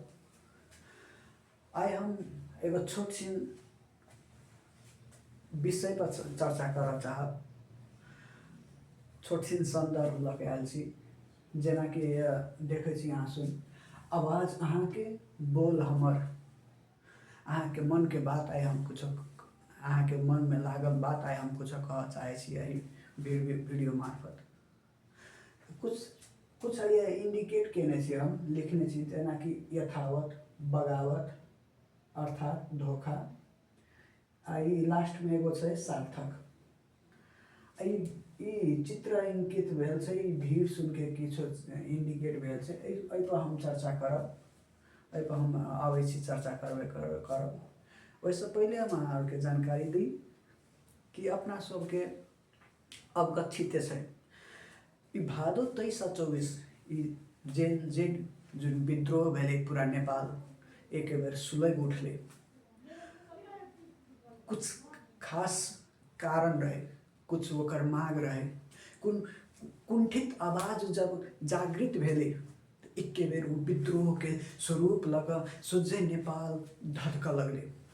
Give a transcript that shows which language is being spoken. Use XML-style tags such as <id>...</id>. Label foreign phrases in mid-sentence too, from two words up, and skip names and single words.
<mai>आज हम एगो छोट सी विषय पर चर्चा करना चाहब। छोट सी संदर्भ लके आयल छी, जेना कि देखे छी अहाँ सुन आवाज अहाँ के बोल हमर, अहाँ के मन के बात आए हम कुछ अहाँ के मन में लागल बात आए हम कुछ कह चाहे छी यही वीडियो मार्फत। कुछ ये इंडिकेट केने छी, हम लिखने छी, जेना कि यथावत, बगावत अर्थात धोखा, आई लास्ट में एगो छै सार्थक। ई चित्र इंकित भेल छै, ई भीड़ सुन के किछो इंडिकेट भेल छै। एहि पर हम चर्चा करब, एहि पर हम आबै छी चर्चा करब। वैसे पहले हम अहाँके जानकारी दी कि अपना सबके अवगत छिते छै ई भादो 23 आ 24 ई जेन जुन विद्रोह भेले पूरा नेपाल एक बेर सुलग उठले। कुछ खास कारण रहे, कुछ ओकर मांग रहे, कुंठित आवाज जब जागृत भेले एक बेर वो विद्रोह के स्वरूप लग सोझे नेपाल धधक लगले।</mai>